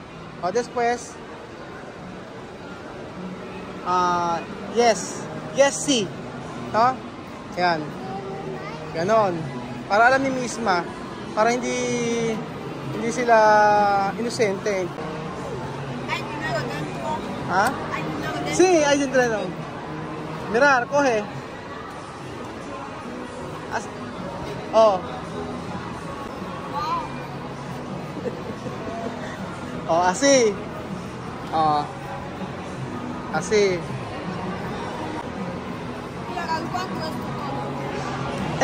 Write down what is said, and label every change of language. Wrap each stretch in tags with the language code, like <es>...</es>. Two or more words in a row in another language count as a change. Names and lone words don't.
<es>Después yes, see. No? Yan.</es> <tl>Ganon. Para alam ni Misma, para hindi sila inosente. Ay, dito. Ha? Ay, dito.</tl> <es>Sí, ay dito. Mirar, coge. Oh. Oh, así. Oh. Así. ¿Cuánto es tu</es>